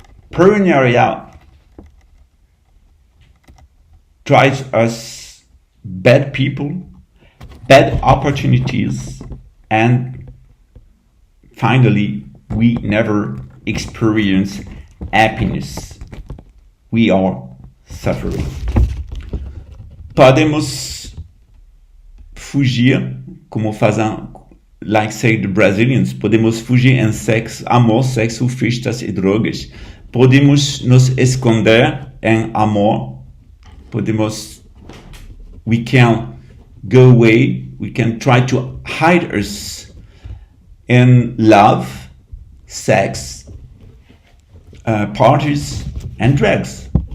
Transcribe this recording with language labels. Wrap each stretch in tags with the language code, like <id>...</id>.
<en>Paranoia drives us bad people, bad opportunities, and finally, we never experience happiness. We are suffering.</en> <pt>Podemos fugir, como fazem,</pt> <en>like say the Brazilians,</en> <pt>podemos fugir em sexo, amor, sexo, festas e drogas. Podemos nos esconder em amor.</pt> <en>We can go away, we can try to hide us in love, sex, parties, and drugs.</en>